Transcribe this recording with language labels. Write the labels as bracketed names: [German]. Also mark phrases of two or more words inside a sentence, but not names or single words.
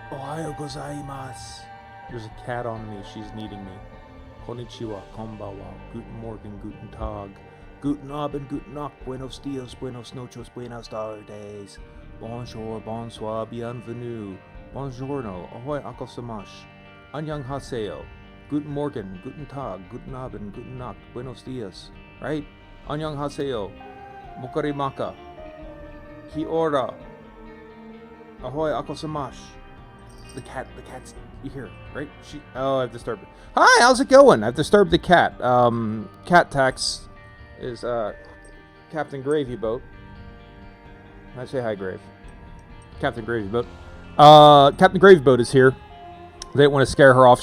[Japanese] おはようございます. [English] There's a cat on me. She's needing me. [Japanese] こんにちは、こんばんは, [German] guten Morgen, guten Tag, guten Abend, guten Nacht, [Spanish] buenos dias, buenos noches, buenas tardes, [French] bonjour, bonsoir, bienvenue, [Spanish] buongiorno, ahoy akosamash, [Korean] 안녕하세요, [German] guten Morgen, guten Tag, guten Abend, guten Nacht, [Spanish] buenos dias, [English] right? [Korean] 안녕하세요, mokarimaka, [Māori] ki ora, ahoy akosamash. [English] The cat's here, right? I've disturbed it. Hi, how's it going? I've disturbed the cat. Cat Tax is, Captain Gravy Boat. I say hi, Grave. Captain Gravy Boat. Captain Gravy Boat is here. They didn't want to scare her off.